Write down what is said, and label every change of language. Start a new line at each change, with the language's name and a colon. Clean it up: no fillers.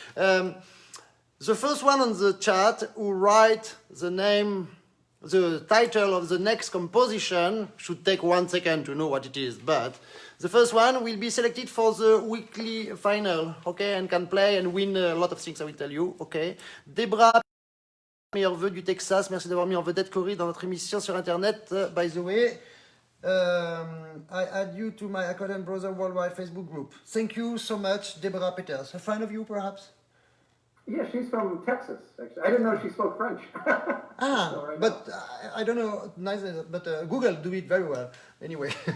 English: The first one on the chat who write the title of the next composition should take 1 second to know what it is, but the first one will be selected for the weekly final, okay, and can play and win a lot of things, I will tell you, okay.
French: Debra, meilleur vœu du Texas, merci d'avoir mis en vedette Cory dans notre émission sur Internet.
English: By the way, I add you to my Accordeon Brother Worldwide Facebook group. Thank you so much, Deborah Peters. A friend of you, perhaps? Yeah, she's from Texas, actually. I didn't know she spoke French. So right But I don't know, neither, but Google do it very well. Anyway.